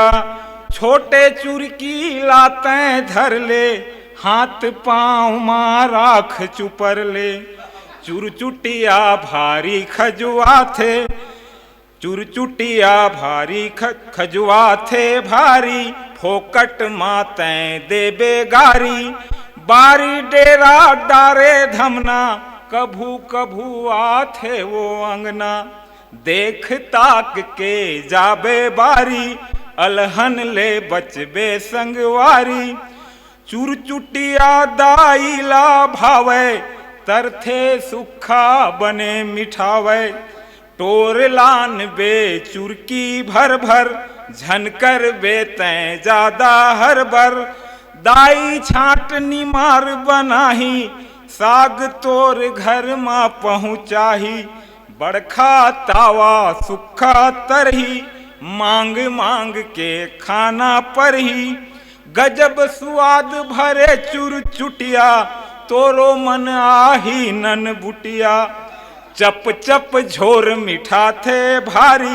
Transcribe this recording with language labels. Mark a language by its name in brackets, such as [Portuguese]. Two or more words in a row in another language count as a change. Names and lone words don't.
[Chhattisgarhi] छोटे चूर की लातें धर ले हाथ पाँव माँ राख चुपर ले। चूर चुटिया भारी खजुआ थे चूर चुटिया भारी खजुआ थे भारी। फोकट मातें देबे गारी बारी डेरा डारे धमना। कभू कभू आथे वो अंगना देख ताक के जाबे बारी। अलहन ले बचबे संगवारी चूर चुटिया दाईला भावे। तरथे सुखा बने मिठावे टोर लान बे चुरकी भर भर। झनकर बे तैं ज्यादा हर बर दाई छाट निमार बनाही। साग तोर घर माँ पहुँचाही बड़खा तावा सुखा तरही। मांग मांग के खाना परही गजब स्वाद भरे चूर चुटिया। तोरो मन आही नन बुटिया चप चप झोर मिठा थे भारी।